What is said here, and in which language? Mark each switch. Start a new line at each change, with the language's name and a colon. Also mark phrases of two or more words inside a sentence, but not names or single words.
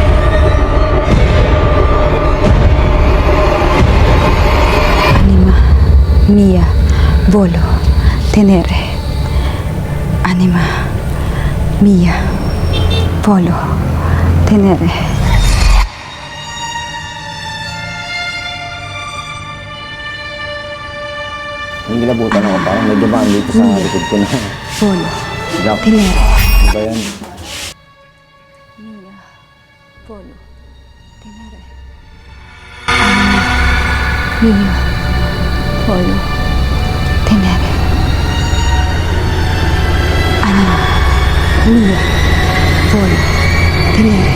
Filipino: Anima, Mia, Bolo, Tenere. Anima, Mia, Bolo, Tenere. Yung gilabutan ako, parang may dumaan dito sa likod ko na. Bolo, Black. Tenere. Ano ba yan? Mia, Bolo, Tenere. Mia, Bolo, Tenere. Anima, Mia, Bolo, Tenere.